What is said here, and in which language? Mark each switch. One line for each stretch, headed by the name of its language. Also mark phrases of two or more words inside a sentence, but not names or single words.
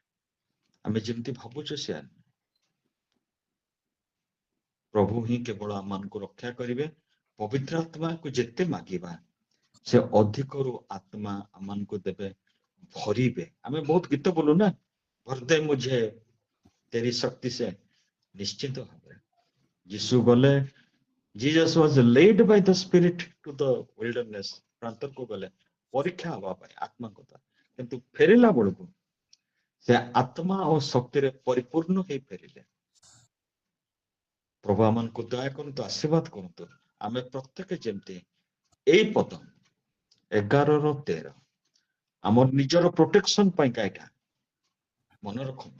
Odia: ଆମେ ଯେମିତି ଭାବୁଛୁ ସେୟା ନୁହେଁ। ପ୍ରଭୁ ହିଁ କେବଳ ଆମମାନଙ୍କୁ ରକ୍ଷା କରିବେ। ପବିତ୍ର ଆତ୍ମାକୁ ଯେତେ ମାଗିବା, ସେ ଅଧିକରୁ ଆତ୍ମା ଆମମାନଙ୍କୁ ଦେବେ, ଭରିବେ। ଆମେ ବହୁତ ଗୀତ ବୋଲୁ ନା,
Hindi: भर दे मुझे तेरी शक्ति से।
Odia: ନିଶ୍ଚିତ ଭାବରେ ଯୀଶୁ ଗଲେ,
English: Jesus was led by the Spirit to the wilderness.
Odia: ପ୍ରାନ୍ତରକୁ ଗଲେ ପରୀକ୍ଷା ହେବା ପାଇଁ ଆତ୍ମାଙ୍କ ଦ୍ୱାରା, କିନ୍ତୁ ଫେରିଲା ବେଳକୁ ସେ ଆତ୍ମା ଓ ଶକ୍ତିରେ ପରିପୂର୍ଣ୍ଣ ହେଇ ଫେରିଲେ। ପ୍ରଭୁ ଆମମାନଙ୍କୁ ଦୟା କରନ୍ତୁ, ଆଶୀର୍ବାଦ କରନ୍ତୁ। ଆମେ ପ୍ରତ୍ୟେକ ଯେମିତି ଏଇ ପଦ 11-13 ଆମର ନିଜର ପ୍ରୋଟେକ୍ସନ ପାଇଁକା ଏଇଟା ମନେ ରଖନ୍ତୁ।